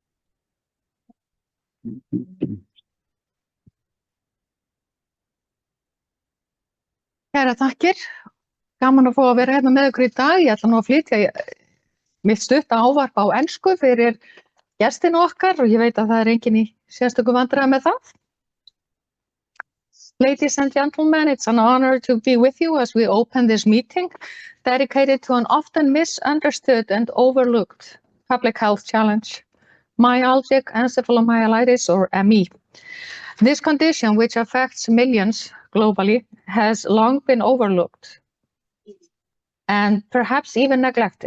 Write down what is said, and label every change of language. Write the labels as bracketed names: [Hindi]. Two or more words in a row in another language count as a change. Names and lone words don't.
[Icelandic] Kæra þakkir, gaman að fá að vera hérna með okkur í dag. Ég ætla nú að flytja mitt stutta ávarp á ensku fyrir gestina okkar og ég veit að það er enginn í sérstökum vandræðum með það. [English] Ladies and gentlemen, it's an honor to be with you as we open this meeting dedicated to an often misunderstood and overlooked public health challenge, myalgic encephalomyelitis or ME. This condition, which affects millions globally, has long been overlooked and perhaps even neglected.